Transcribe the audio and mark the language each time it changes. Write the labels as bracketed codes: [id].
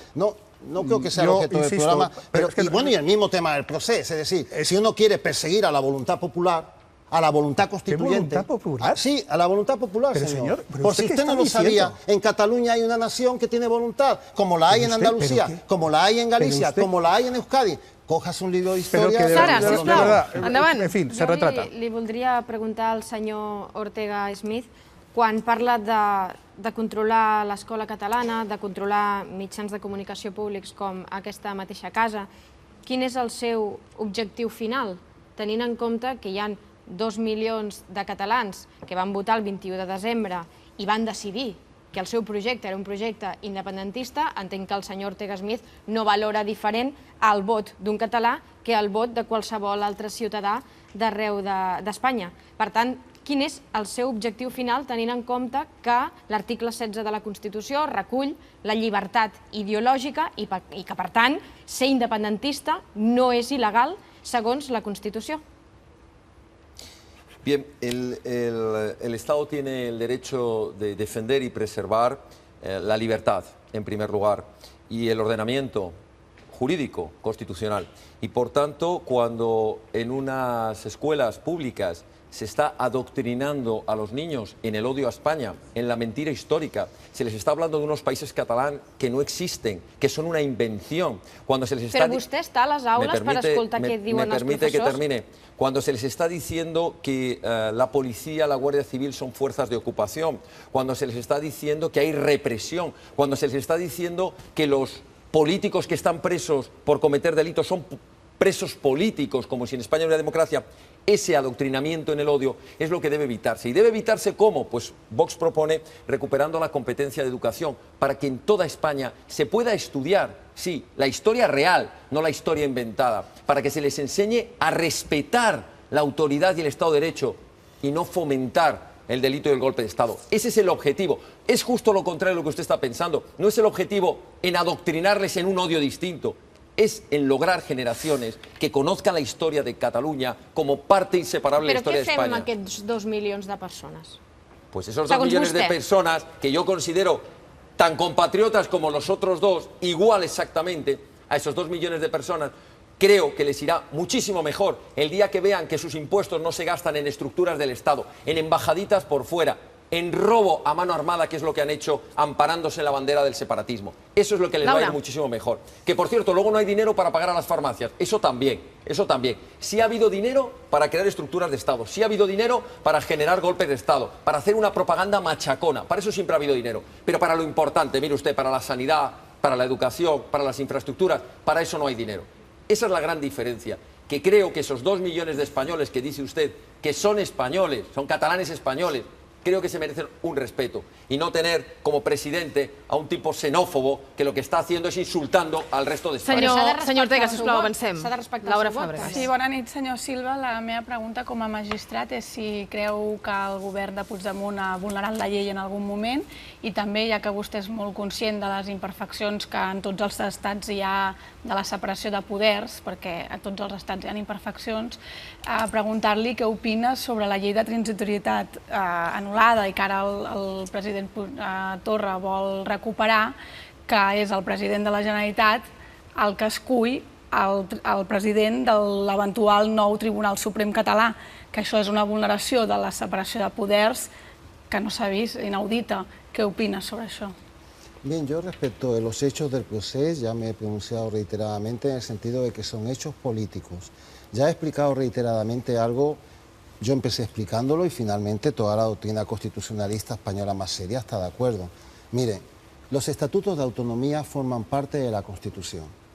[es] No creo que sea el objeto del programa. Pero, y el mismo tema del proceso, es decir, si uno quiere perseguir a la voluntad popular, a la voluntad constituyente. ¿Voluntad popular? Sí, a la voluntad popular, pero, señor. Por si usted no lo sabía, en Cataluña hay una nación que tiene voluntad, como la hay en Andalucía, como la hay en Galicia, como la hay en Euskadi. Cojas un libro de historia... [ca] Sara, sisplau, endavant. En fi, se retrata. Li voldria preguntar al senyor Ortega Smith, quan parla de controlar l'escola catalana, de controlar mitjans de comunicació públics com aquesta mateixa casa, quin és el seu objectiu final, tenint en compte que hi ha 2 milions de catalans que van votar el 21 de desembre i van decidir que el seu projecte era un projecte independentista, entenc que el senyor Ortega Smith no valora diferent el vot d'un català que el vot de qualsevol altre ciutadà d'arreu d'Espanya. Per tant, quin és el seu objectiu final, tenint en compte que l'article 16 de la Constitució recull la llibertat ideològica i que, per tant, ser independentista no és il·legal segons la Constitució? [es] Bien, el Estado tiene el derecho de defender y preservar la libertad, en primer lugar, y el ordenamiento jurídico, constitucional. Y por tanto, cuando en unas escuelas públicas se está adoctrinando a los niños en el odio a España, en la mentira histórica, se les está hablando de unos países catalán que no existen, que son una invención. Cuando se les está... [ca] Però vostè està a les aules per escoltar què diuen els professors? [es] Me permite que termine. Cuando se les está diciendo que la policía, la Guardia Civil son fuerzas de ocupación, cuando se les está diciendo que hay represión, cuando se les está diciendo que los políticos que están presos por cometer delitos son presos políticos, como si en España hubiera democracia, ese adoctrinamiento en el odio es lo que debe evitarse. ¿Y debe evitarse cómo? Pues Vox propone recuperando la competencia de educación para que en toda España se pueda estudiar, sí, la historia real, no la historia inventada, para que se les enseñe a respetar la autoridad y el Estado de Derecho y no fomentar el delito y el golpe de Estado. Ese es el objetivo. Es justo lo contrario de lo que usted está pensando. No es el objetivo en adoctrinarles en un odio distinto. Es en lograr generaciones que conozcan la historia de Cataluña como parte inseparable de la historia de España. [ca] Però què fem amb aquests 2 milions de persones? [es] Pues esos 2 millones de personas que yo considero tan compatriotas como los otros dos, igual exactamente a esos 2 millones de personas, creo que les irá muchísimo mejor el día que vean que sus impuestos no se gastan en estructuras del Estado, en embajaditas por fuera, en robo a mano armada, que es lo que han hecho amparándose en la bandera del separatismo. Eso es lo que les va a ir muchísimo mejor. Que, por cierto, luego no hay dinero para pagar a las farmacias. Eso también, eso también. Sí ha habido dinero para crear estructuras de Estado, sí ha habido dinero para generar golpes de Estado, para hacer una propaganda machacona. Para eso siempre ha habido dinero. Pero para lo importante, mire usted, para la sanidad, para la educación, para las infraestructuras, para eso no hay dinero. Esa es la gran diferencia. Que creo que esos 2 millones de españoles que dice usted, que son españoles, son catalanes españoles, creo que se merecen un respeto y no tener como presidente a un tipo xenófobo que lo que está haciendo es insultando al resto de España. [ca] Senyor Ortega, sisplau, avancem. S'ha de respectar Laura el seu vot. Fàbregas. Sí, bona nit, senyor Silva. La meva pregunta com a magistrat és si creu que el govern de Puigdemont ha vulnerat la llei en algun moment i també, ja que vostè és molt conscient de les imperfeccions que en tots els estats hi ha de la separació de poders, perquè a tots els estats hi ha imperfeccions, preguntar-li què opina sobre la llei de transitorietat anul·lada i que ara el president Torra vol recuperar, que és el president de la Generalitat el que escull el president de l'eventual nou Tribunal Suprem català, que això és una vulneració de la separació de poders que no s'ha vist, inaudita. [es] ¿Qué opinas sobre eso? Bien, yo respecto de los hechos del proceso ya me he pronunciado reiteradamente en el sentido de que son hechos políticos. Ya he explicado reiteradamente algo. Yo empecé explicándolo y finalmente toda la doctrina constitucionalista española más seria está de acuerdo. Mire, los estatutos de autonomía forman parte de la Constitución.